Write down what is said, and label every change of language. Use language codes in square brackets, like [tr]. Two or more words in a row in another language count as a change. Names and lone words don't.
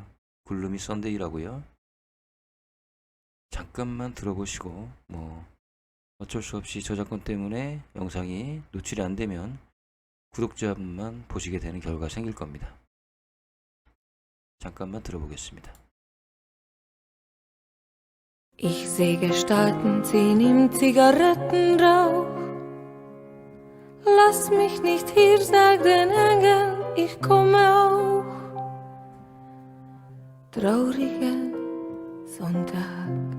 [ko] 굴루미 썬데이라고요. 잠깐만 들어보시고 어쩔 수 없이 저작권 때문에 영상이 노출이 안 되면 구독자분만 보시게 되는 결과가 생길 겁니다. 잠깐만 들어보겠습니다. [de] Ich seh Gestalten ziehen im Zigarettenrauch. Lass mich nicht hier, sag den Engeln, ich komme auch. Trauriger Sonntag.